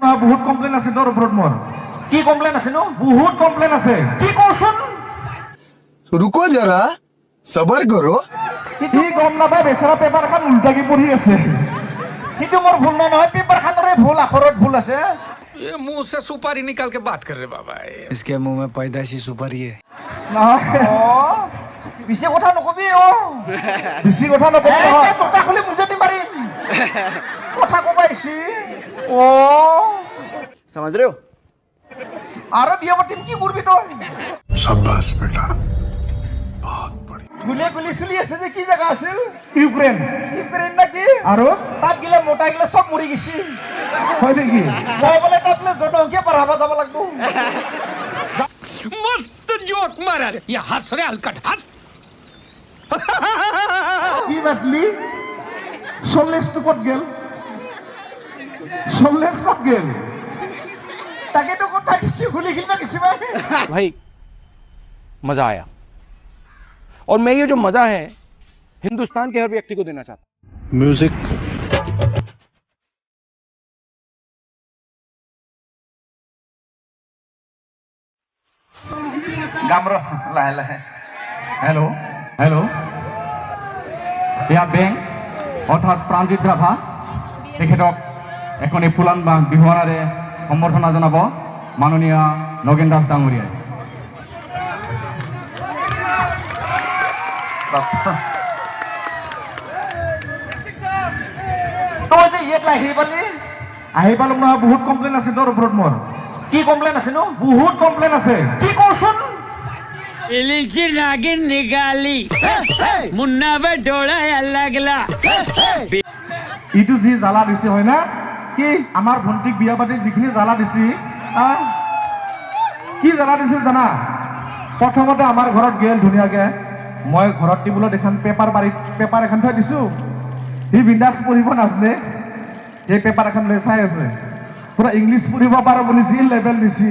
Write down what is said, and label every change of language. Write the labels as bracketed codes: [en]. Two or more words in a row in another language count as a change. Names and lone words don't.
[as] বহুত কমপ্লেইন আছে তোৰ ওপৰত মোৰ কি কমপ্লেইন আছে নো বহুত কমপ্লেইন আছে কি কওঁচোন [hi] रुको जरा सबर करो [as] সি গম নাপায় বেচেৰা পেপাৰখন উল্টাকি পঢ়ি আছে সেইটো মোৰ ভুল নাই নহয় পেপাৰখনৰে ভুল আখৰত ভুল আছে [hi] ये मुंह से सुपारी निकाल के बात कर रहे बाबा इसके मुंह में पैदाशी सुपारी है [as] নহয় পিছে কথা নকবি বেছি কথা নকবি নহয় তোতা খুলি মুজেটি মাৰিম কথা কব আহিছি [hi] समझ रहे हो [as] আৰু বিয়া পাতিম কি কৰবি তই [hi] शाबाश बेटा बहुत बढ़िया [as] গুলিয়ে গুলি চলি আছে যে কি জায়গা আছিল ইউক্ৰেইন ইউক্ৰেইন নাকি আৰু তাত গিলা মোটা গিলা সব মৰি গেছি হয় নেকি মই বোলে তাত জনসংখ্যা পঢ়াব যাব লাগব [hi] मस्त जोक मारा रे ये हंस रे हलकट हंस [as] কি বাতলি 40 টো ক'ত গেল 40 ক'ত গেল তাকেতো কথা কিছু খুলি খিলবা কিছু [hi] भाई मजा आया और मैं ये जो मजा है हिंदुस्तान के हर व्यक्ति को देना चाहता हूं म्यूजिक [as] গামৰ লাহে লাহে হেল্ল' হেল্ল' এয়া বেং অৰ্থাৎ প্ৰাণজিৎ ৰাভা তেখেতক এখনি ফুলান বা বিহুৱানাৰে সম্বৰ্ধনা জনাব মাননীয় নগেন দাস ডাঙৰীয়াই তই যে ইয়াত আহি পালি আহি পালোঁ নহয় বহুত কমপ্লেইন আছে তোৰ ওপৰত মোৰ কি কমপ্লেইন আছে নো বহুত কমপ্লেইন আছে কি কওঁচোন [mr] इलिची नागिन निघाली मुन्ना डोळा लागला [as] ইটো যি জ্বালা দিছে হয় না কি আমাৰ ভণ্টিক বিয়া পাতি যিখিনি জ্বালা দিছি কি জ্বালা দিছিল জানা প্ৰথমতে আমাৰ ঘৰত গেল ধুনীয়াকে মই ঘৰত টেবুলত এখন পেপাৰ এখন থৈ দিছোঁ সি বিন্দাছ পঢ়িব নাজানে সেই পেপাৰ এখন লৈ চাই আছে পুৰা ইংলিছ পঢ়িব পাৰো বুলি যি লেভেল দিছি